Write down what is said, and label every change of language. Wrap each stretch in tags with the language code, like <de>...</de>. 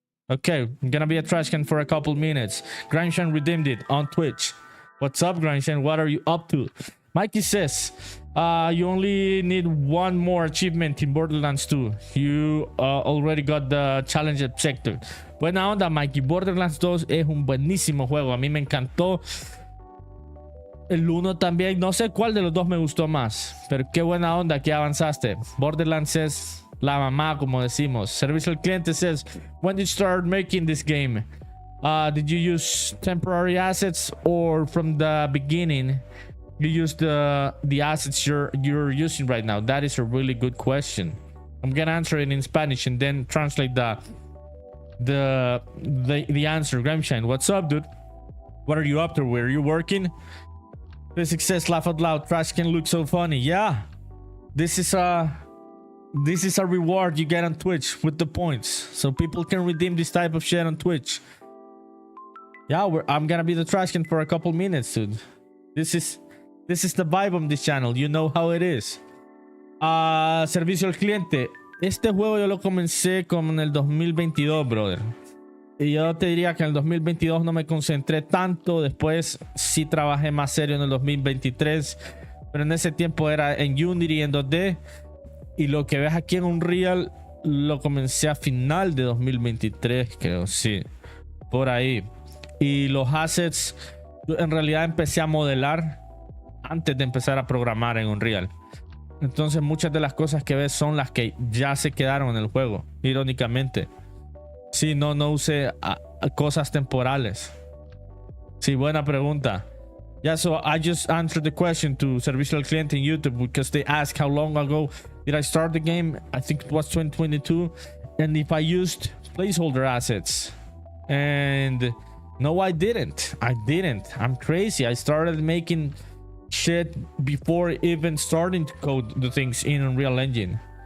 <en>Okay, I'm gonna be a trash can for a couple minutes. Grimeshine redeemed it on Twitch. What's up, Grimeshine? What are you up to? Mikey says, you only need one more achievement in Borderlands 2. You already got the challenge objective.</en> <es>Buena onda, Mikey. Borderlands 2 es un buenísimo juego. A mí me encantó. El 1 también. No sé cuál de los dos me gustó más. Pero qué buena onda que avanzaste. Borderlands es la mamá, como decimos.</es> <en>Servicio al cliente says, when did you start making this game? Did you use temporary assets, or from the beginning you use the assets you're using right now? That is a really good question. I'm gonna answer it in Spanish and then translate the answer. Grimeshine, what's up, dude? What are you up to? Where are you working? Physics says, laugh out loud. Trash can look so funny. Yeah, this is a reward you get on Twitch with the points, so people can redeem this type of shit on Twitch. Yeah, I'm gonna be the trash can for a couple minutes, dude. This is the vibe on this channel. You know how it is. Servicio al cliente.</en> <es>Este juego yo lo comencé como en el 2022, brother. Y yo te diría que en el 2022 no me concentré tanto. Después sí trabajé más serio en el 2023. Pero en ese tiempo era en Unity, en 2D. Y lo que ves aquí en Unreal lo comencé a final de 2023, creo, sí. Por ahí. Y los assets, en realidad empecé a modelar antes de empezar a programar en Unreal. Entonces muchas de las cosas que ves son las que ya se quedaron en el juego, irónicamente. Sí, no usé cosas temporales. Sí, buena pregunta.</es> <en>Yeah, so I just answered the question to Servicio al Cliente in YouTube because they asked how long ago did I start the game. I think it was 2022. And if I used placeholder assets. And No, I didn't. I'm crazy. I started making shit before even starting to code the things in Unreal Engine.</en>